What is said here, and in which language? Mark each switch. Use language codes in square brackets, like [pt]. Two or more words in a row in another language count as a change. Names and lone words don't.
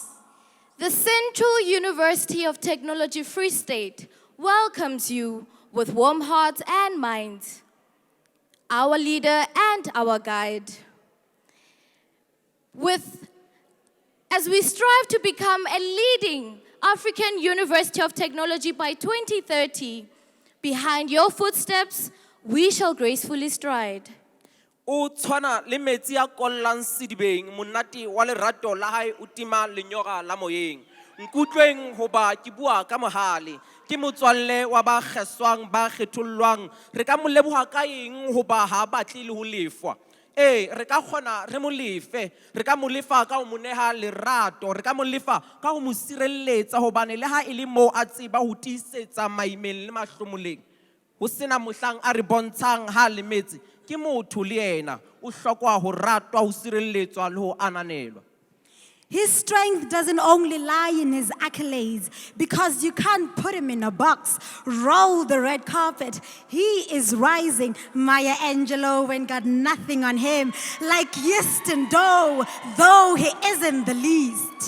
[en] The Central University of Technology Free State welcomes you with warm hearts and minds, our leader and our guide. As we strive to become a leading African University of Technology by 2030, behind your footsteps, we shall gracefully stride. [st] O tshwana le metsi a kollang sedibeng monate wa lerato la hae o tima lenyoga la moyeng nkutlweng hoba ke bua ka mohale ke motswalle wa ba kgeswang ba kgethollwang re ka mo leboha ka eng hoba ha batle le ho lefwa re ka khona re mo lefe re ka mo lefa ka ho mo neha lerato re ka mo lefa ka ho mo sirelletsa hobane le ha e le mo a tseba ho tisetsa maimeng le mahlomoleng ho sena mohlang a re bontshang ha le metsi ke motho le yena o hlokwa ho ratwa ho sirelletswa le ho ananelwa. [en] His strength doesn't only lie in his accolades, because you can't put him in a box. Roll the red carpet. He is rising. Maya Angelou ain't got nothing on him. Like yeast and dough, though he isn't the least.